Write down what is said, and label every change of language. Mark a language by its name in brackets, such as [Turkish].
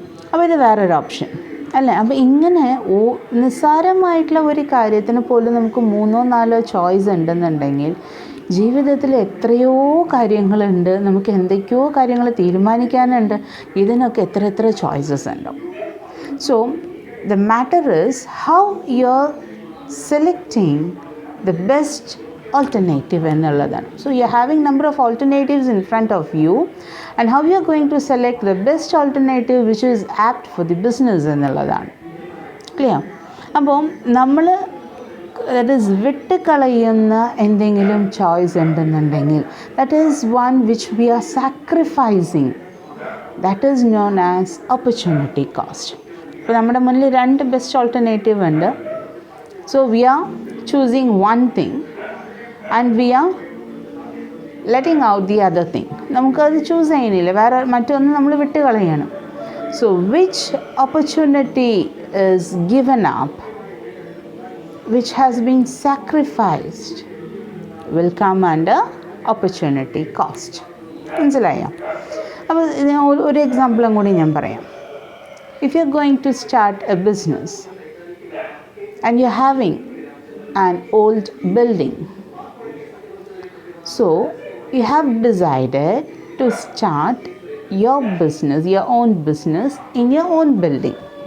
[Malayalam] അപ്പോൾ ഇത് വേറൊരു ഓപ്ഷൻ, അല്ലേ? അപ്പോൾ ഇങ്ങനെ നിസ്സാരമായിട്ടുള്ള ഒരു കാര്യത്തിന് പോലും നമുക്ക് 3-4 ചോയ്സ് ഉണ്ടെന്നുണ്ടെങ്കിൽ ജീവിതത്തിൽ എത്രയോ കാര്യങ്ങളുണ്ട്, നമുക്ക് എന്തൊക്കെയോ കാര്യങ്ങൾ തീരുമാനിക്കാനുണ്ട്. ഇതിനൊക്കെ എത്ര ചോയ്സസ് ഉണ്ടാവും. [English] so the matter is how you are selecting the best alternative [Malayalam] എന്നുള്ളതാണ്. [English] So you are having number of alternatives in front of you, and how you are going to select the best alternative which is apt for the business എന്നുള്ളതാണ്. Clear? അപ്പോൾ നമ്മൾ that is [Malayalam] വിട്ട് കളയുന്ന എന്തെങ്കിലും choice ഉണ്ടെന്നുണ്ടെങ്കിൽ [English] That is one which we are sacrificing. That is known as opportunity cost. [Malayalam] ഇപ്പോൾ നമ്മുടെ മുന്നിൽ 2 ബെസ്റ്റ് ഓൾട്ടർനേറ്റീവ് ഉണ്ട്. [English] So we are choosing one thing and we are letting out the other thing. [Malayalam] നമുക്കത് choose ചെയ്യുന്നില്ല, വേറെ മറ്റൊന്ന് നമ്മൾ വിട്ട് കളയണം. [English] So which opportunity is given up, which has been sacrificed, will come under opportunity cost. മനസ്സിലായോ? [Malayalam] അപ്പോൾ ഒരു എക്സാമ്പിളും കൂടി ഞാൻ പറയാം. [English] If you're going to start a business and you're having an old building, so you have decided to start your business, your own business in your own building.